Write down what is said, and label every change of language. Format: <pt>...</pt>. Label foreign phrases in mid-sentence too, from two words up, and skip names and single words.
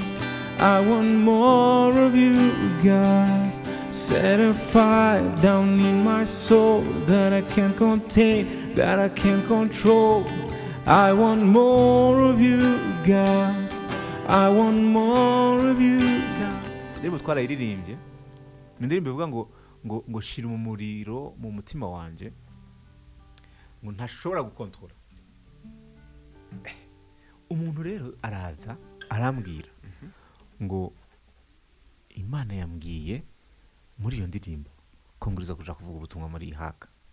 <en>I want more of you, God. Set a fire down in my soul that I can't contain, that I can't control. I want more of you, God. I want more of you, God.</en> <rn>Ndirimbo twarayiririmbye ni indirimbo ivuga ngo shira umuriro mu mutima wanje ngo ntashobora gukontrola. Umuntu rero araza arambwira ngo Imana yambwiye muri iyo ndirimbo ko nguriza kuja kuvuga ubutumwa muri ihaka.</rn>